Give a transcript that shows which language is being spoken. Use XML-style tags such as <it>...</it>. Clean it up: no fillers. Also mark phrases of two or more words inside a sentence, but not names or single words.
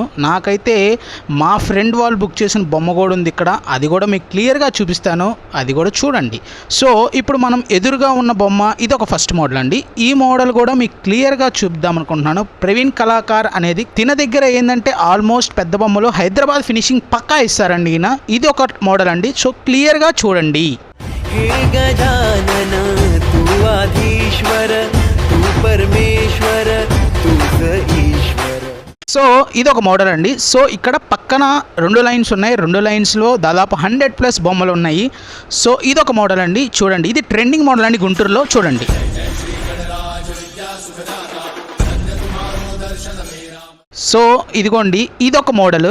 <te>నాకైతే మా ఫ్రెండ్ వాళ్ళు బుక్ చేసిన బొమ్మ కూడా ఉంది ఇక్కడ, అది కూడా మీకు క్లియర్గా చూపిస్తాను, అది కూడా చూడండి. సో ఇప్పుడు మనం ఎదురుగా ఉన్న బొమ్మ ఇది ఒక</te> <en>first model</en> <te>అండి. ఈ మోడల్ కూడా మీకు క్లియర్గా చూపిద్దాం అనుకుంటున్నాను. ప్రవీణ్ కళాకార్ అనేది తిన దగ్గర ఏంటంటే ఆల్మోస్ట్ పెద్ద బొమ్మలు హైదరాబాద్ ఫినిషింగ్ పక్కా ఇస్తారండి ఈయన. ఇది ఒక మోడల్ అండి. సో క్లియర్గా చూడండి.</te> <mr>हे गजानन तू आधीश्वर तू परमेश्वर तूच ईश्वर.</mr> <te>సో ఇది ఒక మోడల్ అండి. సో ఇక్కడ పక్కన 2 లైన్స్ ఉన్నాయి. 2 లైన్స్లో దాదాపు 100+ బొమ్మలు ఉన్నాయి. సో ఇది ఒక మోడల్ అండి. చూడండి, ఇది</te> <en>trending model</en> <te>అండి గుంటూరులో. చూడండి. సో ఇదిగోండి, ఇదొక మోడల్.</te>